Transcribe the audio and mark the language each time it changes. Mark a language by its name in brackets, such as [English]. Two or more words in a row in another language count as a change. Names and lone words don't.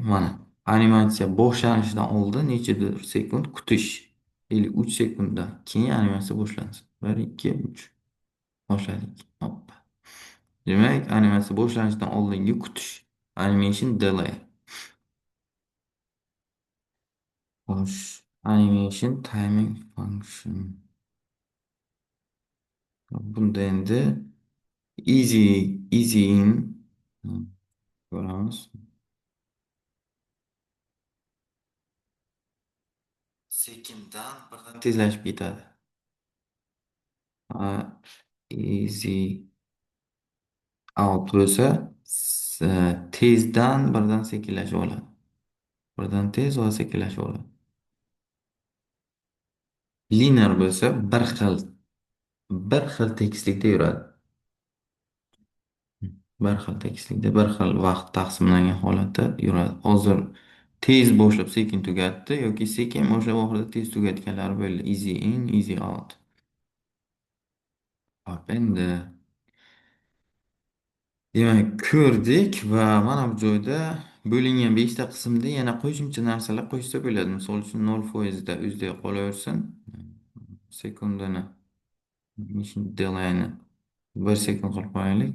[Uzbek] Mana animatsiya boshlanishidan oldin nechadir sekund kutish. 3 sekunddan keyin animatsiya boshlansin. 1, 2, 3. Boshladik. Hoppa. Demak, animatsiya boshlanishidan oldingi kutish. [English] Animation delay. Xo'sh, animation timing function. [Uzbek] Bunda endi [English] easy in [Uzbek] ko'ramiz. Sekindan birdan tezlashib ketadi. [English] Easy out [Uzbek] bo'lsa tezdan birdan sekinlashib oladi. Birdan tez va sekinlashib oladi. Linear bo'lsa bir xil tekislikda yuradi. Bir xil tekislikda bir xil vaqt taqsimlangan holatda yuradi. Hozir tez boshlab sekin tugatdi yoki sekin boshlab oxirida tez tugatganlari bo'ldi. [English] Easy in, easy out. [Uzbek] Hop, endi demak, ko'rdik va mana bu joyda bo'lingan 5 ta qismda yana qo'shimcha narsalar qo'shsa bo'ladi. Misol uchun 0% o'zida qolaversin. Sekundani delayni 1 sekund qilib qo'yaylik.